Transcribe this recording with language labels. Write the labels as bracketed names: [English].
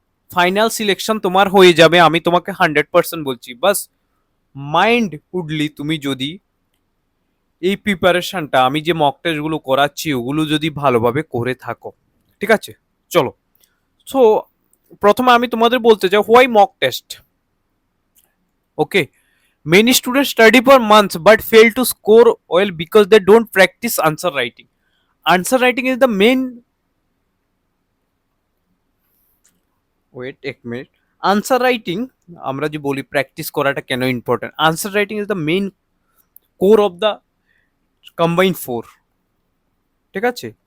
[Bangla] Final selection তোমার হয়ে যাবে, আমি তোমাকে 100% বলছি। বাস মাইন্ড উডলি তুমি যদি এই প্রিপারেশনটা, আমি যে মক টেস্টগুলো করাচ্ছি ওগুলো যদি ভালোভাবে করে থাকো, ঠিক আছে? চলো, সো প্রথমে আমি তোমাদের বলতে চাই [English] Why mock test. Okay, many students study for months but fail to score well because they don't practice answer writing. Answer writing is the main, [Bangla] wait এক মিনিট, [English] answer writing, [Bangla] আমরা যে বলি প্র্যাকটিস করাটা কেন important, [English] answer writing is the main core of the combine four, [Bangla] ঠিক আছে?